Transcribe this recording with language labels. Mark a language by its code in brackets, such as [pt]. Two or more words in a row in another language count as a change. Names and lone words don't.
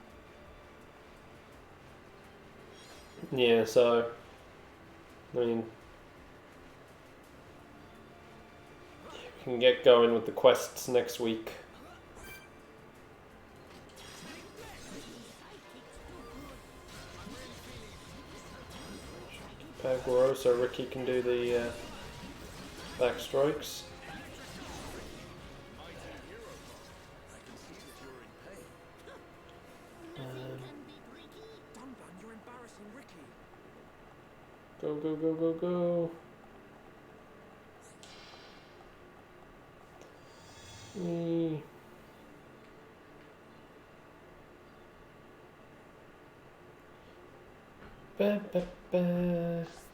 [en] Yeah, so I mean, we can get going with the quests next week. Pagoro, so Ricky can do the back strikes. Go, go, go, go, go. Ba, ba, ba.